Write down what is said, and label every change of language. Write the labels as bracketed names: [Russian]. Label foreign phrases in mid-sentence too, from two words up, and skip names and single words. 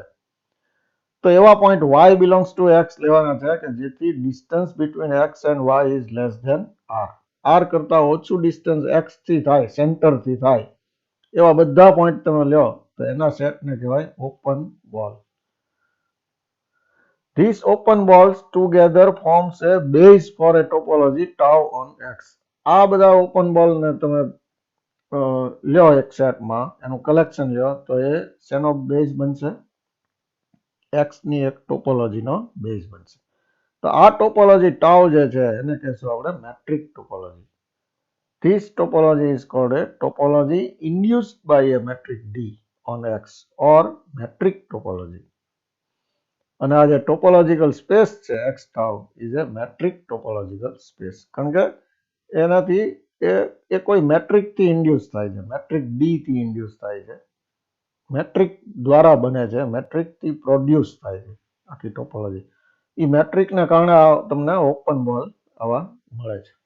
[Gujarati] તો એવા [English] point y belongs to x [Gujarati] લેવાના છે કે જેથી [English] distance between x and y is less than r. [Gujarati] r કરતા ઓછું ડિસ્ટન્સ x થી થાય, સેન્ટર થી થાય એવા બધા પોઈન્ટ તમે લ્યો તો એના સેટને કહેવાય [English] open ball. These open balls together forms a base for a topology tau on x. [Gujarati] આ બધા [English] open ball [Gujarati] ને તમે લ્યો એક સેટમાં, એનું કલેક્શન લ્યો તો એ શેનો બેઝ બનશે? x ની એક ટોપોલોજીનો બેઝ બનશે. તો આ [English] topology tau [Gujarati] જે છે એને કહેશું આપણે [English] metric topology. This topology is called a topology induced by a metric D on X or metric topology. [Gujarati] અને આ જે [English] topological space છે x tau is a metric topological space, [Gujarati] કારણ કે એનાથી એ કોઈ મેટ્રિક થી ઇન્ડ્યુસ થાય છે, [English] metric D [Gujarati] થી ઇન્ડ્યુસ થાય છે, મેટ્રિક દ્વારા બને છે, મેટ્રિક થી પ્રોડ્યુસ થાય છે આખી ટોપોલોજી. એ મેટ્રિકને કારણે તમને [English] open ball [Gujarati] આવા મળે છે.